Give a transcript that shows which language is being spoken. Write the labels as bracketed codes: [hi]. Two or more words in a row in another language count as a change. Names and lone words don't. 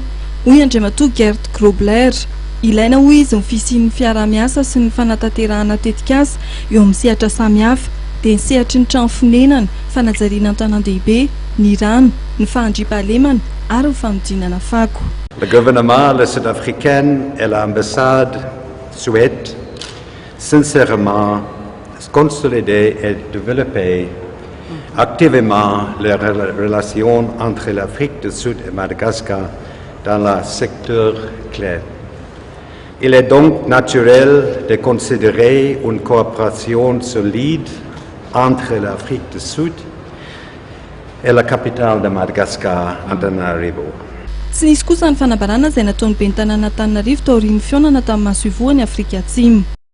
[mg] Hoy Andriamatoa Gert Grobler, ilaina hoy izy ny fisian'ny fiara-miasa sy ny fanatanterahana tetikasa eo amin'ny sehatra samihafa dia ny sehatry ny trano fonenana, fanajariana an-tanan-dehibe, ny rano, ny fahandriam-pahalemana ary ny fanodinana fako. [fr] Le gouvernement le sud-africain et l'ambassade souhaitent sincèrement consolider et développer activement les relations entre l'Afrique du Sud et Madagascar dans le secteur clé. Il est donc naturel de considérer une coopération solide entre l'Afrique du Sud et la capitale de Madagascar, Antananarivo. [mg] Tsy nisy kosa ny fanabarana izay nataon'ny ben'ny tanànan'Antananarivo taorian'ny fionana tamin'ny masoivohon'ny Afrika Atsimo.